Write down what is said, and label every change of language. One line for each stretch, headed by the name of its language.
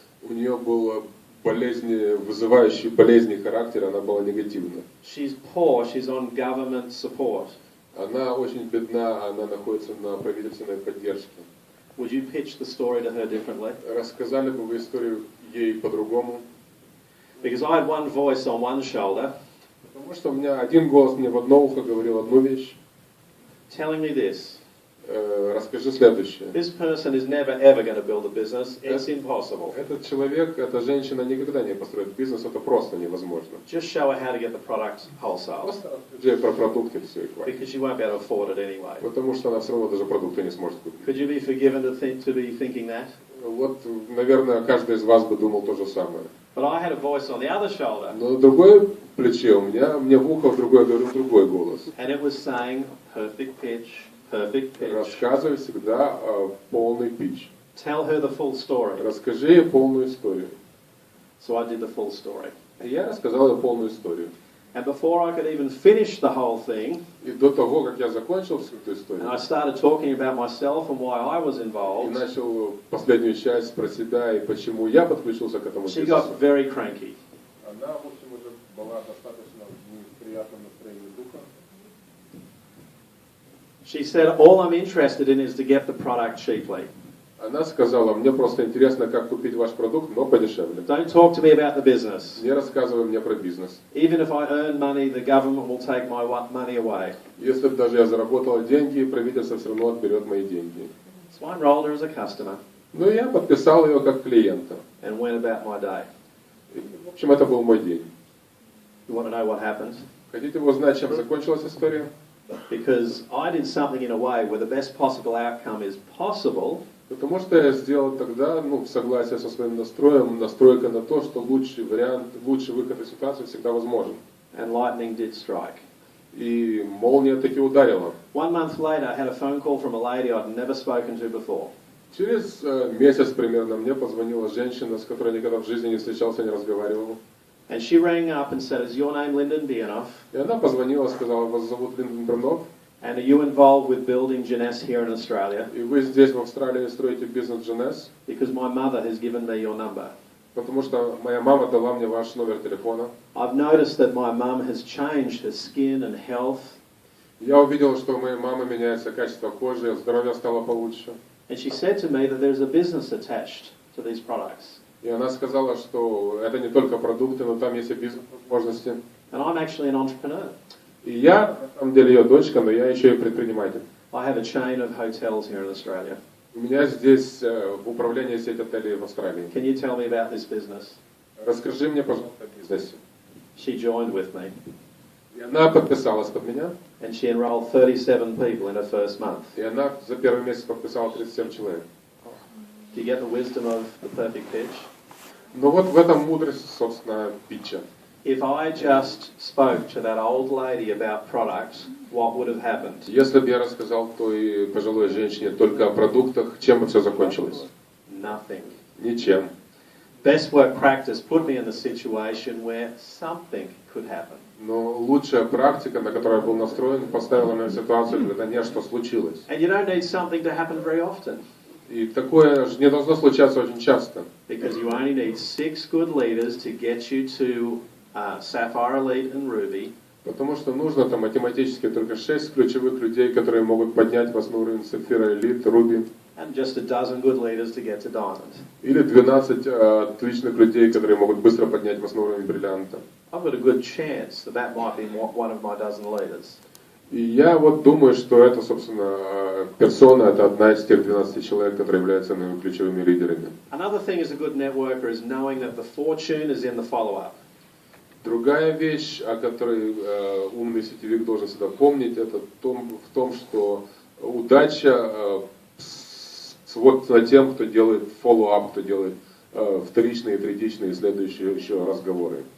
Russian: У нее был вызывающий болезни характер, она была негативна.
English: She's poor, she's on government support.
Russian: Она очень бедна, она находится на правительственной поддержке.
English: Would you pitch the story to her differently?
Russian: Рассказали бы вы историю ей по-другому?
English: Because I had one voice on one shoulder.
Russian: Потому что у меня один голос мне в одно ухо говорил одну вещь.
English: Telling me this.
Russian: Расскажи следующее.
English: This person is never ever going to build a business. It's impossible.
Russian: Этот человек, эта женщина никогда не построит бизнес, это просто невозможно.
English: Just show her how to get the product wholesale.
Russian: Просто расскажи про продукты все и хватит.
English: Because she won't be able to afford it anyway.
Russian: Потому что она все равно даже продукты не сможет купить.
English: Could you be forgiven to be thinking that?
Russian: Вот, наверное, каждый из вас бы думал то же самое.
English: But I had a voice on the other shoulder.
Russian: Но на другой плече у меня, мне в ухо другой говорил другой голос.
English: And it was saying, perfect pitch, perfect pitch.
Russian: Рассказывай всегда полный питч.
English: Tell her the full story.
Russian: Расскажи ей полную историю.
English: So I did the full story.
Russian: И я рассказал ей полную историю.
English: And before I could even finish the whole thing,
Russian: И до того, как я закончил всю эту историю,
English: and I started talking about myself and why I was
Russian: и
English: involved,
Russian: начал последнюю часть про себя и почему я подключился к этому
English: she
Russian: бизнесу.
English: got very cranky.
Russian: Она, в общем, уже была достаточно в неприятном настроении духа.
English: She said, all I'm interested in is to get the product cheaply.
Russian: Она сказала, мне просто интересно, как купить ваш продукт, но подешевле.
English: Don't talk to me about the business.
Russian: Не рассказывай мне про бизнес.
English: Even if I earn money, the government will take my money away.
Russian: Если бы даже я заработала деньги, правительство все равно отберет мои деньги.
English: So I enrolled her as a customer
Russian: Ну, я подписал ее как клиента.
English: and went about my day.
Russian: И, в общем, это был мой день.
English: You want to know what happened?
Russian: Хотите вы узнать, чем закончилась история?
English: Because I did something in a way where the best possible outcome is possible.
Russian: Потому что я сделал тогда, в согласии со своим настроем, настройка на то, что лучший вариант, лучший выход из ситуации всегда возможен.
English: And lightning did strike.
Russian: И молния таки ударила.
English: 1 month later, I had a phone call from a lady I'd never spoken to before.
Russian: Через месяц примерно мне позвонила женщина, с которой я никогда в жизни не встречался, не разговаривал.
English: And she rang up and said, is your name Lyndon Biernoff?
Russian: И она позвонила, сказала, вас зовут Lyndon Biernoff,
English: And are you involved with building Jeunesse here in Australia?
Russian: И вы здесь, в Австралии, строите бизнес Jeunesse?
English: Because my mother has given me your number.
Russian: Потому что моя мама дала мне ваш номер телефона.
English: I've noticed that my mum has changed her skin and health.
Russian: Я увидел, что у моей мамы меняется качество кожи, здоровье стало получше.
English: And she said to me that there's a business attached to these products.
Russian: И она сказала, что это не только продукты, но там есть и бизнес-возможности.
English: And I'm actually an entrepreneur.
Russian: И я, на самом деле, ее дочка, но я еще и предприниматель.
English: I have a chain of hotels here in Australia.
Russian: У меня здесь в управлении сеть отелей в Австралии.
English: Can you tell me about this business?
Russian: Расскажи мне, пожалуйста, о бизнесе.
English: She joined with me.
Russian: И она подписалась под меня.
English: And she enrolled 37 people in her first month.
Russian: И она за первый месяц подписала 37 человек.
English: Do you get the wisdom of the perfect pitch?
Russian: Но вот в этом мудрость, собственно, питча.
English: If I just spoke to that old lady about products, what would have happened?
Russian: Если бы я рассказал той пожилой женщине только о продуктах, чем бы все закончилось?
English: Nothing.
Russian: Ничем.
English: Best work practice put me in the situation where something could happen.
Russian: Но лучшая практика, на которой я был настроен, поставила меня в ситуацию, когда нечто случилось.
English: And you don't need something to happen very often.
Russian: И такое не должно случаться очень часто.
English: Because you only need 6 good leaders to get you to Sapphire Elite and Ruby.
Russian: Потому что нужно там математически только 6 ключевых людей, которые могут поднять вас на уровень Sapphire Elite, Ruby.
English: And just a dozen good leaders to get to Diamond.
Russian: Или 12 отличных людей, которые могут быстро поднять вас на уровень бриллианта.
English: I've got a good chance that might be one of my dozen leaders.
Russian: И я вот думаю, что это, собственно, персона, это одна из тех 12 человек, которые являются моими ключевыми лидерами.
English: Another thing as a good networker is knowing that the fortune is in the follow-up.
Russian: Другая вещь, о которой умный сетевик должен всегда помнить, это в том, что удача свод над тем, кто делает follow-up, кто делает вторичные, третичные, следующие еще разговоры.